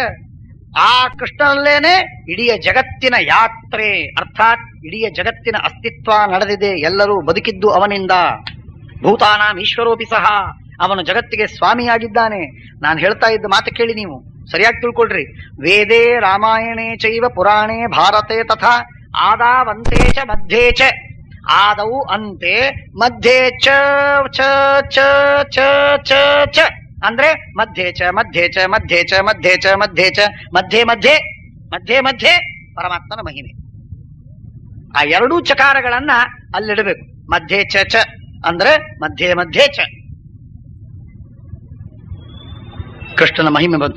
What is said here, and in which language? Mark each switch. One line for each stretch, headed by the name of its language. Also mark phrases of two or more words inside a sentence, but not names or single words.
Kannada: ಆ ಕೃಷ್ಣನಲ್ಲೇನೆ ಇಡೀ ಜಗತ್ತಿನ ಯಾತ್ರೆ, ಅರ್ಥಾತ್ ಇಡೀ ಜಗತ್ತಿನ ಅಸ್ತಿತ್ವ ನಡೆದಿದೆ, ಎಲ್ಲರೂ ಬದುಕಿದ್ದು ಅವನಿಂದ.
Sanskrit: ಭೂತಾನಾಂ ಈಶ್ವರೋಪಿ ಸಹ,
Kannada: ಅವನು ಜಗತ್ತಿಗೆ ಸ್ವಾಮಿಯಾಗಿದ್ದಾನೆ. ನಾನು ಹೇಳ್ತಾ ಇದ್ದ ಮಾತು ಕೇಳಿ, ನೀವು ಸರಿಯಾಗಿ ತಿಳ್ಕೊಳ್ರಿ.
Sanskrit: ವೇದೇ ರಾಮಾಯಣೇ ಚೈವ ಪುರಾಣೇ ಭಾರತೆ ತಥಾ ಆದಾವಂತೆ ಚ ಮಧ್ಯೆ ಚ. ಆದೌ ಅಂತೆ ಮಧ್ಯೆ ಚ ಚ ಚ ಚ ಚ ಚ ಅಂದ್ರೆ ಮಧ್ಯೆ ಚ ಮಧ್ಯೆ ಚ ಮಧ್ಯೆ ಚ ಮಧ್ಯೆ ಚ ಮಧ್ಯೆ ಚ ಮಧ್ಯೆ ಮಧ್ಯೆ ಮಧ್ಯೆ ಮಧ್ಯೆ
Kannada: ಪರಮಾತ್ಮನ ಮಹಿಮೆ. ಆ 2 ಚಕಾರಗಳನ್ನ ಅಲ್ಲಿಡಬೇಕು.
Sanskrit: ಮಧ್ಯೆ ಚ ಚ
Kannada: ಅಂದ್ರೆ
Sanskrit: ಮಧ್ಯೆ ಮಧ್ಯೆ ಚ
Kannada: ಕೃಷ್ಣನ ಮಹಿಮೆ ಬಂತು.